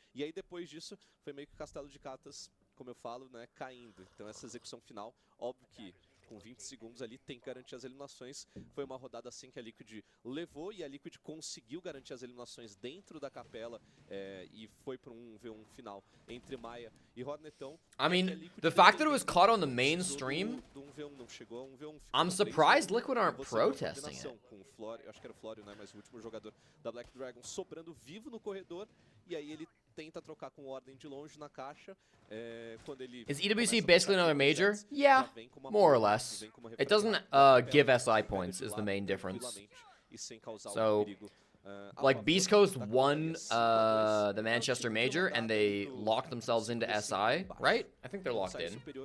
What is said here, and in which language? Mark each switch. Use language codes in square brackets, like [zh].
[pt] E aí depois disso, foi meio que o castelo de cartas, como eu falo, né, caindo. Então essa execução final, óbvio que com 20 segundos ali tem que garantir as eliminações. Foi uma rodada assim que a Liquid levou e a Liquid conseguiu garantir as eliminações dentro da capela e foi para um V1 final entre Maia e Hornetão. [en] I mean, the fact that it was caught on the main stream, [pt] Do 1v1 não chegou a 1v1. [en] I'm surprised Liquid aren't protesting it. [pt] Com o Flório, eu acho que era o Flório, né, mas o último jogador da Black Dragon sobrando vivo no corredor e aí ele tenta trocar com ordem de longe na caixa. Quando ele [en] Is EWC basically another major? Yeah, more or less. It doesn't give SI points is the main difference. So, like Beast Coast won the Manchester Major and they locked themselves into SI, right? I think they're locked in.